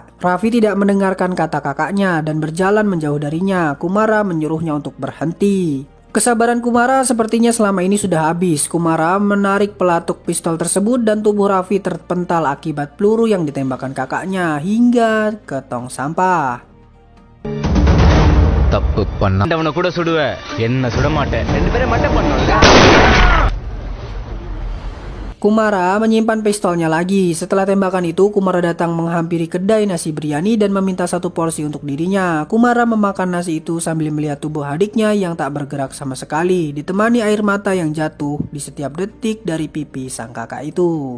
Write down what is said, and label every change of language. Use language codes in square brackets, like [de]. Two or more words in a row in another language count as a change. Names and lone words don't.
[id] Raffi tidak mendengarkan kata kakaknya dan berjalan menjauh darinya. Kumara menyuruhnya untuk berhenti. Kesabaran Kumara sepertinya selama ini sudah habis. Kumara menarik pelatuk pistol tersebut dan tubuh Raffi terpental akibat peluru yang ditembakkan kakaknya hingga ke tong sampah. [ta] தப்பு பண்ண அவனை கூட சுடுவ என்ன சுட மாட்டேன் 2 பேரும் மட்டை பண்ணோம்ல. [id] Kumara menyimpan pistolnya lagi. Setelah tembakan itu, Kumara datang menghampiri kedai nasi biryani dan meminta 1 porsi untuk dirinya. Kumara memakan nasi itu sambil melihat tubuh adiknya yang tak bergerak sama sekali, ditemani air mata yang jatuh di setiap detik dari pipi sang kakak itu.